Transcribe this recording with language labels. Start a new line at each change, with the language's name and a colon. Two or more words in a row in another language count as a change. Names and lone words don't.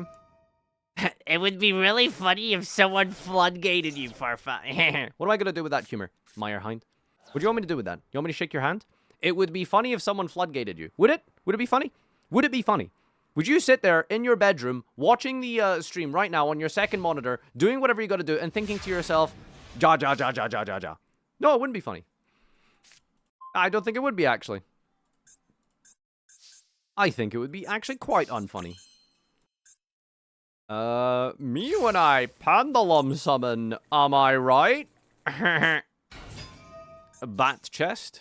English: It would be really funny if someone floodgated you, Farfa. What am I going to do with that humor, Meyerhind? What do you want me to do with that? You want me to shake your hand? It would be funny if someone floodgated you. Would it? Would it be funny? Would it be funny? Would you sit there in your bedroom, watching the stream right now on your second monitor, doing whatever you got to do, and thinking to yourself, ja, ja, ja, ja, ja, ja, ja? No, it wouldn't be funny. I don't think it would be, actually. I think it would be actually quite unfunny. Me when I Pendulum summon, am I right? A bat chest?